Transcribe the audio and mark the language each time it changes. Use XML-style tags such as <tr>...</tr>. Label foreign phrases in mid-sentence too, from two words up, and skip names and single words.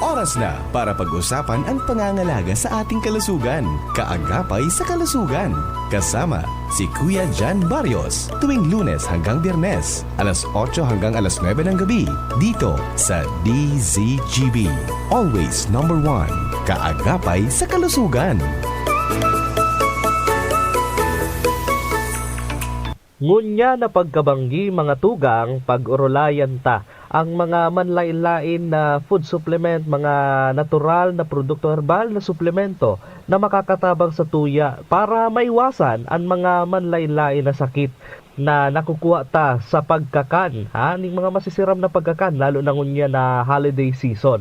<tl>Oras na para pag-usapan ang pangangalaga sa ating kalusugan. Kaagapay sa kalusugan. Kasama si Kuya Jan Barrios tuwing Lunes hanggang Biyernes, alas 8 hanggang alas 9 ng gabi, dito sa DZGB.</tl> <en>Always number 1.</en> <tl>Kaagapay sa kalusugan.</tl> <bik>Ngunya na pagkabanggi mga tugang pag-urulayan ta ang mga manlain-lain na</bik> <en>food supplement,</en> <bik>mga natural na produkto herbal na suplemento na makakatabang sa tuya para maiwasan ang mga manlain-lain na sakit na nakukuha ta sa pagkakan, ning mga masisiram na pagkakan lalo na ngunya na</bik> <en>holiday season.</en>